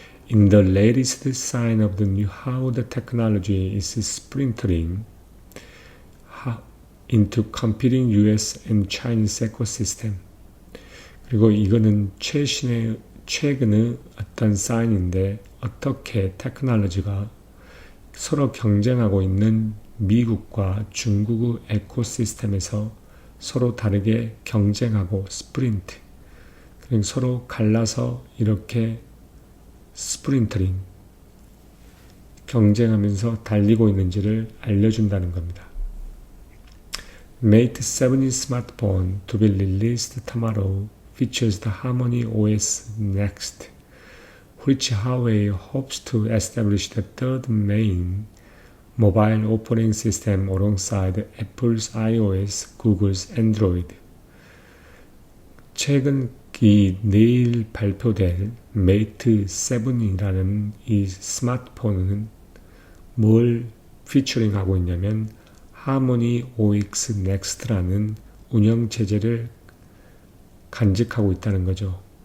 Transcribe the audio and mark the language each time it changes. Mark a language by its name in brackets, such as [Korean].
[English] In the latest sign of the new how the technology is sprintering into competing US and Chinese ecosystem. [Korean] 그리고 이거는 최근의 어떤 사인인데 어떻게 테크놀로지가 서로 경쟁하고 있는 미국과 중국의 에코시스템에서 서로 다르게 경쟁하고 스프린트, 그러니까 서로 갈라서 이렇게 스프린터링, 경쟁하면서 달리고 있는지를 알려준다는 겁니다. [English] Mate 7 smartphone to be released tomorrow features the Harmony OS Next, which Huawei hopes to establish the third main mobile operating system alongside Apple's iOS, Google's Android. [Korean] 최근 내일 발표될 메이트 7이라는 이 스마트폰은 뭘 피처링하고 있냐면 하모니 OS 넥스트라는 운영체제를 간직하고 있다는 거죠.